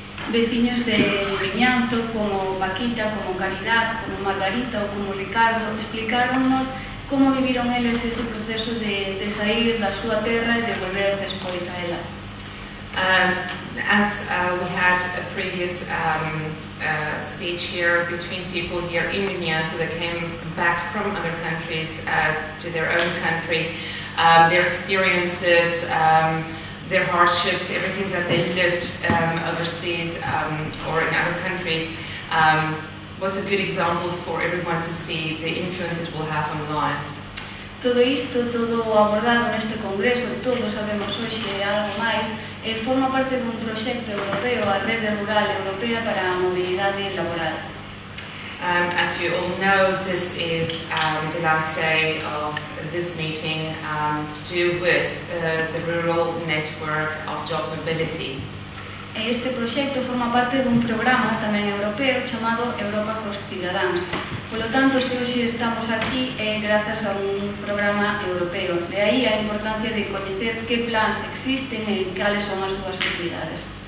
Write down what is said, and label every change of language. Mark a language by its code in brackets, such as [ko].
[gl] Veciños de Vimianzo como Paquita, como Caridad, como Margarita ou como Ricardo explicaronnos como viviron eles ese proceso de sair da súa terra e de volver despois a ela. [en] As we had a previous speech here between people here in Vimianzo that came back from other countries to their own country, their experiences, their hardships, everything that they lived overseas or in other countries was a good example for everyone to see the influence it will have on lives. [gl] Todo isto, todo abordado neste congreso, todos sabemos hoxe algo máis, forma parte dun proxecto europeo, a Rede Rural Europea para a Mobilidade Laboral. [en] As you all know, this is the last day of this meeting to do with the Rural Network of Job Mobility. [gl] Este proxecto forma parte dun programa tamén europeo chamado Europa cos Cidadáns. Polo tanto, se hoxe estamos aquí grazas a un programa europeo. De aí a importancia de coñecer que plans existen e cales son as súas utilidades.